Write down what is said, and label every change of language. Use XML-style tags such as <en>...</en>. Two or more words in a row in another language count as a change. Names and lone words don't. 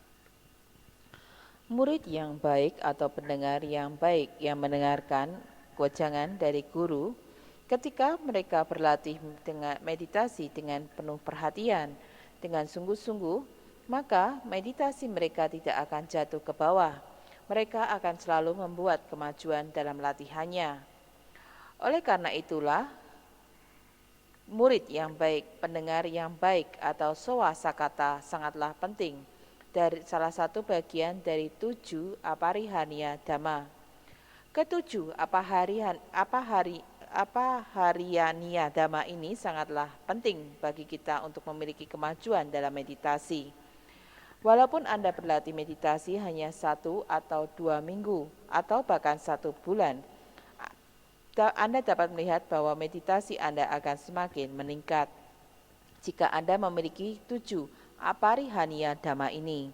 <id>Murid yang baik atau pendengar yang baik yang mendengarkan wejangan dari guru, ketika mereka berlatih dengan meditasi dengan penuh perhatian, dengan sungguh-sungguh, maka meditasi mereka tidak akan jatuh ke bawah. Mereka akan selalu membuat kemajuan dalam latihannya. Oleh karena itulah, Murid yang baik, pendengar yang baik atau</id> <pi>sowa sakata</pi> <id>sangatlah penting. Dari salah satu bagian dari 7</id> <pi>aparihania dhamma.</pi> <id>Ketujuh,</id> <pi>apahariania dhamma</pi> <id>ini sangatlah penting bagi kita untuk memiliki kemajuan dalam meditasi. Walaupun Anda berlatih meditasi hanya 1 atau 2 minggu atau bahkan 1 bulan, Anda dapat melihat bahwa meditasi Anda akan semakin meningkat jika Anda memiliki 7</id> <pi>aparihania dhamma</pi> <id>ini.</id>